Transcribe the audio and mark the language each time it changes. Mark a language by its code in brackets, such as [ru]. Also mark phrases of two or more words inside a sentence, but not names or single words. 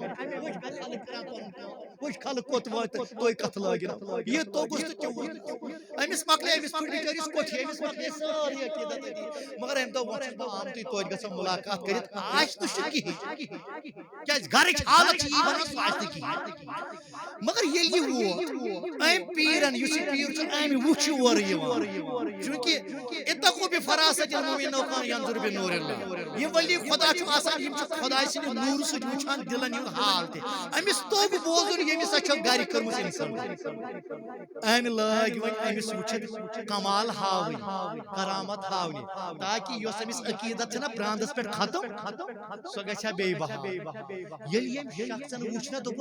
[ks] وٕچھ خلق کوٚت واتہِ تُہۍ کتھ لٲگِن یہِ توٚگُس تہٕ تیوٗت أمِس مۄکلے أمِس پھٕٹہِ کٔرِس کوٚٹھی أمِس مۄکلے سٲرٕے عقیٖدت أتی مگر أمۍ دوٚپ وۄنۍ چھُس بہٕ آمتُے توتہِ گژھو مُلاقات کٔرِتھ آسہِ نہٕ سُہ کِہیٖنۍ کیٛازِ گرٕچ حالت چھِ یی ونان سُہ آسہِ نہٕ کِہیٖنۍ مگر ییٚلہِ یہِ ووت أمۍ پیٖرن یُس یہِ پیٖر چھُ أمۍ وٕچھ یورٕ یِوان چوٗنٛکہِ [ar] اتقوا بفراسة المؤمن لو كان ينظر بنور الله [ks] یہ ولی خدا چھُ آسان یِم چھِ خۄداے سٕنٛدِ نوٗرٕ سۭتۍ وٕچھان دِلن ہُنٛد حال تہِ أمِس توٚگ بوزُن ییٚمِس اچھو گرِ کٔرمٕژ اِنسان أمۍ لٲگۍ وۄنۍ أمِس وٕچھِتھ کمال ہاونہِ کرامت ہاونہِ تاکہِ یۄس أمِس عقیٖدت چھےٚ نا پرٛانٛدَس پٮ۪ٹھ ختم سۄ گژھِ ہا بیٚیہِ بحال ییٚلہِ ییٚمۍ شخصن وٕچھ نا دوٚپُن